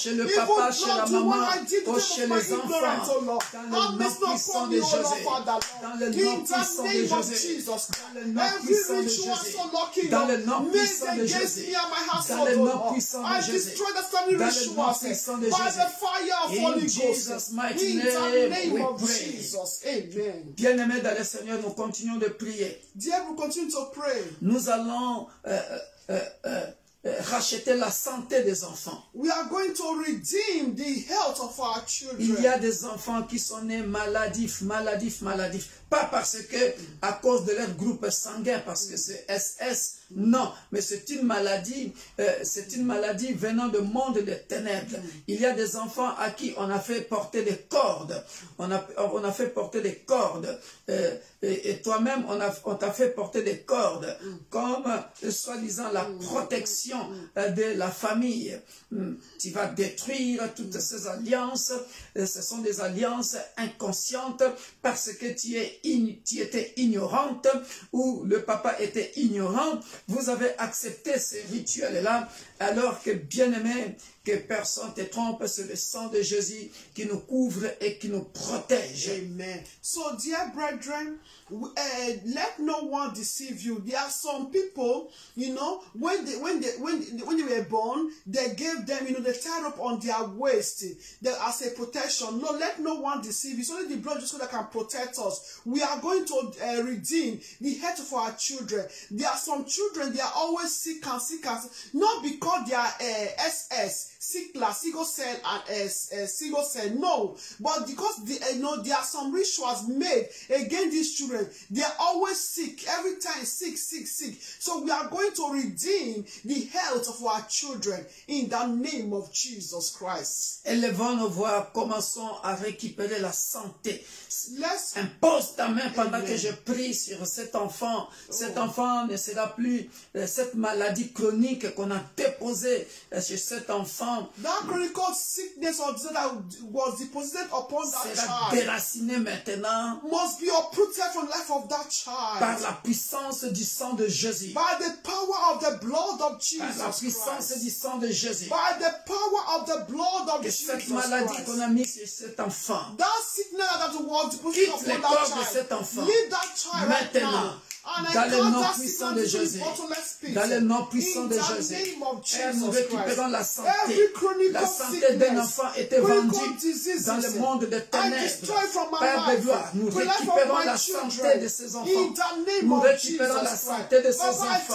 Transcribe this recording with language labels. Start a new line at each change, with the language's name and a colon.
English: Even Lord, the one I did to them of my ignorance, oh Lord, have mercy upon me, oh Lord, Father, Lord. In the name of Jesus Christ, every ritual, so Lord, King, made against me and my household, oh Lord, I destroy the family rituals by the fire of Holy Ghost. In the name of Jesus, amen.
French: Bien-aimés dans le Seigneur, nous continuons de prier.
English: Dear, we continue to pray.
French: Nous allons racheter la santé des enfants.
English: We are going to redeem the health of our children.
French: Il y a des enfants qui sont nés maladifs. Pas parce que, à cause de leur groupe sanguin, parce que c'est SS, non, mais c'est une maladie venant du monde des ténèbres. Il y a des enfants à qui on a fait porter des cordes. On a fait porter des cordes. Et toi-même, on t'a fait porter des cordes, comme, soi-disant, la protection de la famille. Tu vas détruire toutes ces alliances. Ce sont des alliances inconscientes parce que tu étais ignorante ou le papa était ignorant. Vous avez accepté ces rituels-là alors que, bien-aimé, que personne ne te trompe, c'est le sang de Jésus qui nous couvre et qui nous protège. Amen.
English: So, dear brethren, let no one deceive you. There are some people, you know, when they were born, they gave them, you know, they tied up on their waist as a protection. No, let no one deceive you. It's only the blood of Jesus that can protect us. We are going to redeem the health of our children. There are some children, they are always sick, not because they are SS, sickle cell and single cell, no, but because there are some rituals made against these children. They are always sick, every time sick. So we are going to redeem the health of our children in the name of Jesus Christ.
French: Élevons nos voix, commençons à récupérer la santé. Impose ta main pendant que je prie sur cet enfant. Cet enfant ne sera plus cette maladie chronique qu'on a déposée chez cet enfant.
English: That chronic sickness or disease that was deposited upon that child
French: déraciné maintenant
English: must be uprooted from the life of that child
French: par la puissance du sang de Jésus.
English: By the power of the blood of Jesus
French: Christ. Par la puissance du sang de Jésus.
English: By the power of the blood of Jesus
French: Christ. Cette maladie qu'on a mise sur cet enfant.
English: That sickness that was deposited upon that child.
French: De cet enfant.
English: Leave that child
French: maintenant.
English: Right now.
French: Dans le nom puissant de Jésus. Dans le nom puissant de Jésus. Et nous récupérons la santé. La santé d'un enfant était vendue dans le monde des ténèbres. Père de gloire, nous récupérons la santé de ces enfants. Nous récupérons la santé de ces enfants.